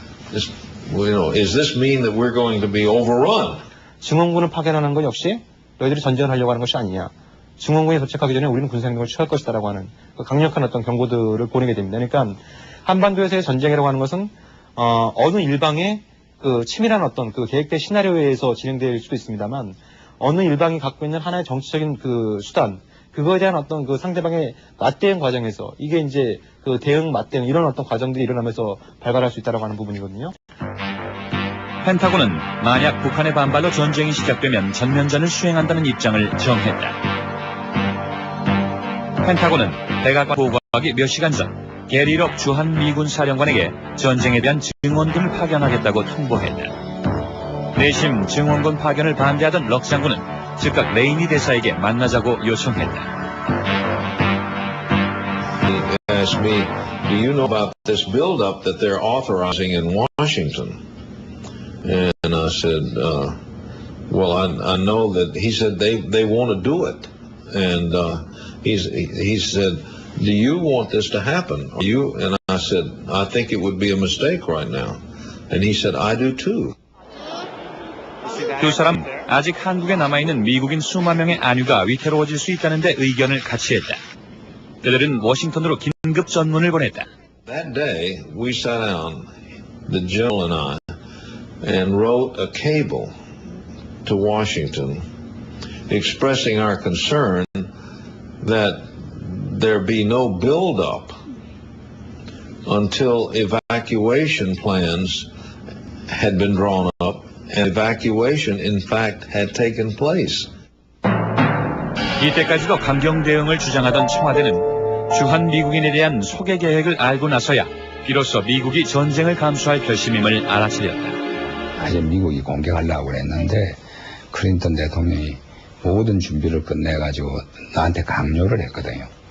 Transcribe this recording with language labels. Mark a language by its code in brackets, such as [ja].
[en] Does this mean that we're going to be overrun? [ko] 증원군을 파견하는 것 역시 너희들이 전쟁을 하려고 하는 것이 아니냐. 증원군이 도착하기 전에 우리는 군사행동을 취할 것이다라고 하는 강력한 어떤 경고들을 보내게 됩니다. 그러니까 한반도에서의 전쟁이라고 하는 것은 어느 일방의 그 치밀한 어떤 그 계획된 시나리오에 의해서 진행될 수도 있습니다만 어느 일방이 갖고 있는 하나의 정치적인 그 수단 그거에 대한 어떤 그 상대방의 맞대응 과정에서 이게 이제 그 대응 맞대응 이런 어떤 과정들이 일어나면서 발발할 수 있다라고 하는 부분이거든요. 펜타곤은 만약 북한의 반발로 전쟁이 시작되면 전면전을 수행한다는 입장을 정했다. 펜타곤은 백악관 보고하기 몇 시간 전 게리 럭 주한 미군 사령관에게 전쟁에 대한 증원군을 파견하겠다고 통보했다. 내심 증원군 파견을 반대하던 럭 장군은 즉각 레이니 대사에게 만나자고 요청했다. [en] He asked me, do you know about this buildup that they're authorizing in Washington? And I said, well, I know that. He said they want to do it. And he said, do you want this to happen? And I said, I think it would be a mistake right now. And he said, I do too. [ko] 두 사람 아직 한국에 남아있는 미국인 수만 명의 안위가 위태로워질 수 있다는 데 의견을 같이 했다. 그들은 워싱턴으로 긴급 전문을 보냈다. [en] That day, we sat down, the general and I, and wrote a cable to Washington expressing our concern that there be no build-up until evacuation plans had been drawn up and evacuation in fact had taken place. [ko] 이때까지도 강경 대응을 주장하던 청와대는 주한 미국인에 대한 소개 계획을 알고 나서야 비로소 미국이 전쟁을 감수할 결심임을 알아차렸다. 사실 미국이 공격하려고 그랬는데 클린턴 대통령이 모든 준비를 끝내가지고 나한테 강요를 했거든요.